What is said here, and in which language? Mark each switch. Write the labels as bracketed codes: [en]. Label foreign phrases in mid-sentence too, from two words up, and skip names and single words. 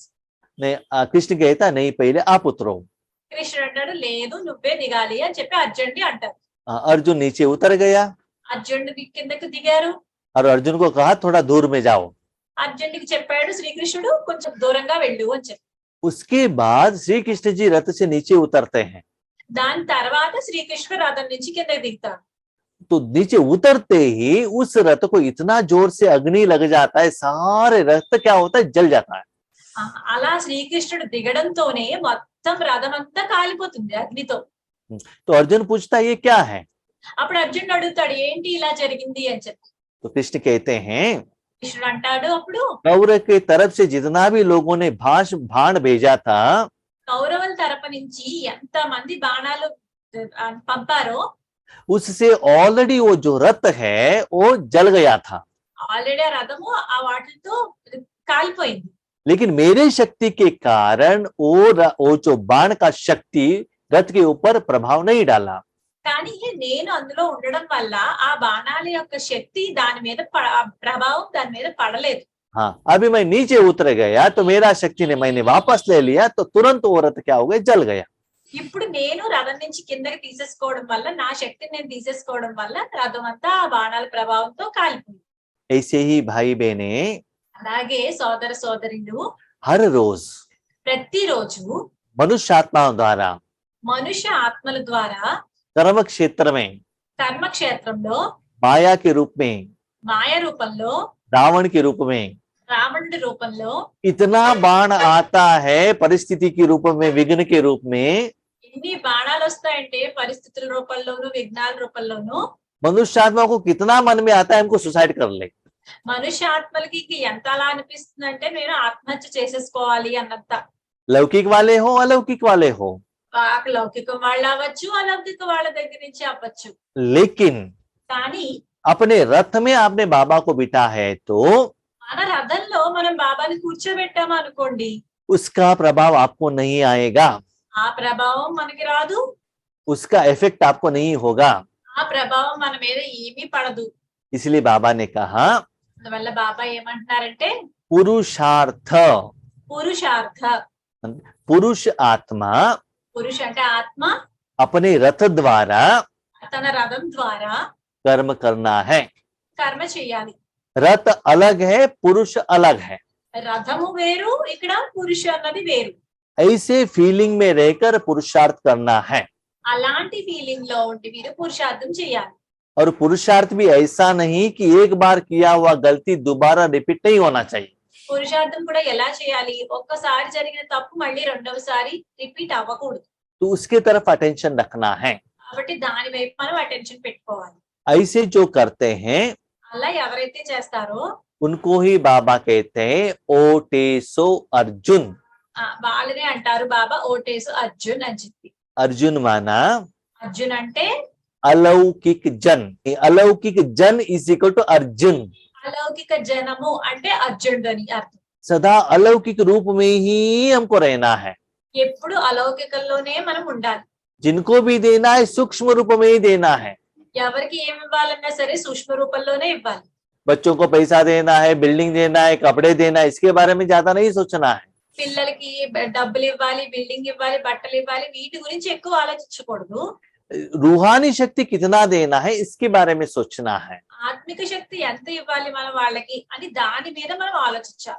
[hi] नहीं, कृष्ण कहता नहीं, पहले आप उतरो। [te] కృష్ణుడు అంటాడు లేదు నువ్వే దిగాలి అని చెప్పి అర్జునుడి అంటారు. [hi] अर्जुन नीचे उतर गया [te] అర్జునుడి కిందకి దిగారు. [hi] और अर्जुन को कहा थोड़ा दूर में जाओ। [te] అర్జునుడికి చెప్పాడు శ్రీకృష్ణుడు కొంచెం దూరంగా వెళ్ళు అని చెప్పి. [hi] उसके बाद श्री कृष्ण जी रथ से नीचे उतरते हैं। [te] దాని తర్వాత శ్రీకృష్ణుడు రథం నుంచి కిందకి దిగుతాడు. [hi] तो नीचे उतरते ही उस रथ को इतना जोर से अग्नि लग जाता है, सारे रथ क्या होता है, जल जाता है। [te] అలా శ్రీకృష్ణుడు దిగడంతోనే మొత్తం రథం అంతా కాలిపోతుంది అగ్నితో. [hi] तो अर्जुन पूछता है ये क्या है? [te] అప్పుడు అర్జునుడు అడుగుతాడు ఏంటి ఇలా జరిగింది అని చెప్పి. [hi] तो कृष्ण कहते हैं [te] కృష్ణుడు అంటాడు అప్పుడు [hi] कौरव के तरफ से जितना भी लोगों ने बाण भेजा था, [te] కౌరవుల తరపు నుంచి ఎంత మంది బాణాలు పంపారో [hi] उससे ऑलरेडी वो जो रथ है वो जल गया था। [te] ఆల్రెడీ ఆ రథము ఆ వాటితో కాలిపోయింది. [hi] लेकिन मेरे शक्ति के कारण वो जो बाण का शक्ति रथ के ऊपर प्रभाव नहीं डाला। [te] కానీ నేను అందులో ఉండడం వల్ల ఆ బాణాల యొక్క శక్తి దాని మీద ప్రభావం దాని మీద పడలేదు. [hi] हाँ, अभी मैं नीचे उतर गया तो मेरा शक्ति ने मैंने वापस ले लिया तो तुरंत वो रथ क्या हो गया, जल गया। [te] ఇప్పుడు నేను రథం నుంచి కిందకి తీసేసుకోవడం వల్ల నా శక్తిని నేను తీసేసుకోవడం వల్ల రథం అంతా ఆ బాణాల ప్రభావంతో కాలిపోయింది. [hi] ऐसे ही भाई बहने [te] అలాగే సోదర సోదరులు [hi] हर रोज [te] ప్రతిరోజు [hi] मनुष्य आत्माओं द्वारा [te] మనుష్య ఆత్మల ద్వారా [hi] कर्म क्षेत्र में [te] కర్మక్షేత్రంలో [hi] माया के रूप में, [te] మాయ రూపంలో [hi] रावण के रूप में [te] రావణుడి రూపంలో [hi] इतना बाण आता है, परिस्थिति के रूप में, विघ्न के रूप में। [te] ఎన్ని బాణాలు వస్తాయంటే పరిస్థితుల రూపంలోను విఘ్నాల రూపంలోను [hi] मनुष्य आत्मा को कितना मन में आता है हमको सुसाइड कर ले। [te] మనుష్య ఆత్మలకి ఎంత అలా అనిపిస్తుందంటే నేను ఆత్మహత్య చేసేసుకోవాలి అన్నంత. [hi] लौकिक वाले हो, अलौकिक वाले हो, [te] లౌకికం వాళ్ళు అవ్వచ్చు, అలౌకిక వాళ్ళ దగ్గర నుంచి అవ్వచ్చు. [hi] लेकिन [te] కానీ [hi] अपने रथ में आपने बाबा को बिठा है तो [te] మన రథంలో మనం బాబాని కూర్చోబెట్టాము అనుకోండి, [hi] उसका प्रभाव आपको नहीं आएगा, [te] ఆ ప్రభావం మనకి రాదు, [hi] उसका इफेक्ट आपको नहीं होगा। [te] ఆ ప్రభావం మన మీద ఏమీ పడదు. [hi] इसलिए बाबा ने कहा [te] అందువల్ల బాబా ఏమంటున్నారంటే [hi] पुरुषार्थ, [te] పురుషార్థ. [hi] पुरुष आत्मा [te] పురుష అంటే ఆత్మ [hi] अपने रथ द्वारा [te] తన రథం ద్వారా [hi] कर्म करना है। [te] కర్మ చేయాలి. [hi] रथ अलग है, पुरुष अलग है। [te] రథము వేరు, ఇక్కడ పురుష అన్నది వేరు. [hi] ऐसे फीलिंग में रहकर पुरुषार्थ करना है। [te] అలాంటి ఫీలింగ్ లో ఉండి మీరు పురుషార్థం చేయాలి. [hi] और पुरुषार्थ भी ऐसा नहीं कि एक बार किया हुआ गलती दोबारा रिपीट नहीं होना चाहिए। [te] పురుషార్థం కూడా ఎలా చేయాలి, ఒక్కసారి జరిగిన తప్పు మళ్ళీ రెండవసారి రిపీట్ అవ్వకూడదు. [hi] तो उसके तरफ अटेंशन रखना है। [te] కాబట్టి దాని వైపు మనం అటెన్షన్ పెట్టుకోవాలి. [hi] ऐसे जो करते हैं [te] అలా ఎవరైతే చేస్తారో [hi] उनको ही बाबा कहते हैं ओटेसो अर्जुन। [te] వాళ్ళనే అంటారు బాబా ఓటేసు అర్జున్ అని చెప్పి. [hi] अर्जुन माना [te] అర్జున్ అంటే [hi] अलौकिक जन, अलौकिक जन [en] is equal to [hi] अर्जुन। [te] అలౌకిక జనము అంటే అర్జునుడు అని అర్థం. [hi] सदा अलौकिक रूप में ही हमको रहना है। [te] ఎప్పుడు అలౌకికంలోనే మనం ఉండాలి. [hi] जिनको भी देना है सूक्ष्म रूप में ही देना है। [te] ఎవరికి ఏమి ఇవ్వాలన్నా సరే సూక్ష్మ రూపంలోనే ఇవ్వాలి. [hi] बच्चों को पैसा देना है, बिल्डिंग देना है, कपड़े देना है, इसके बारे में ज्यादा नहीं सोचना है। [te] పిల్లలకి డబ్బులు ఇవ్వాలి, బిల్డింగ్ ఇవ్వాలి, బట్టలు ఇవ్వాలి, వీటి గురించి ఎక్కువ ఆలోచించకూడదు. [hi] रूहानी शक्ति कितना देना है इसके बारे में सोचना है। [te] ఆత్మిక శక్తి ఎంత ఇవ్వాలి మనం వాళ్ళకి అని దాని మీద మనం ఆలోచించాలి.